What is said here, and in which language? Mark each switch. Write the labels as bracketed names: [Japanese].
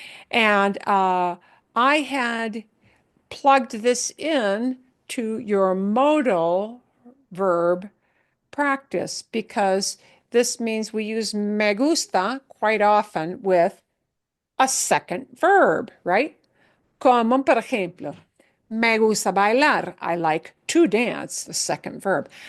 [English] And I had plugged this in to your modal verb practice because this means we use [Spanish] me gusta [English] quite often with a second verb, right? [Spanish] Como por ejemplo, me gusta bailar. [English] I like to dance, the second verb.